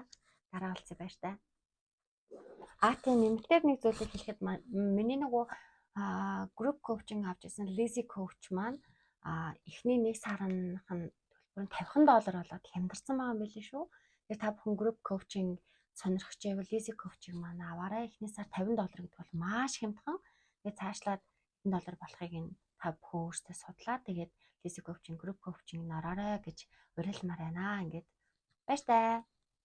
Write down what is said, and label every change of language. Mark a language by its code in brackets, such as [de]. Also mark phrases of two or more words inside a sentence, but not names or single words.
[mn] Дараа уулзъя баяр та. Тийм нэмэлтээр нэг зүйлийг хэлэхэд миний нөгөө [en] group coaching [mn] авч ирсэн Lazy coach маань эхний нэг сарынх нь төлбөр нь $50 болоод хямдарсан байгаа юм билээ шүү. Тэгээ та бүхэн [en] group coaching [mn] сонирхож байвал Lazy coaching маань аваарай. Эхний сар $50 гэдэг бол маш хямдхан. Тэгээ цаашлаад $100 болохыг нь та бүхэн өөрсдөө судлаа. Тэгээд Lazy coaching, [en] group coaching- [mn] д ороорой гэж уриалмаар байна. Ингээд баяр таа.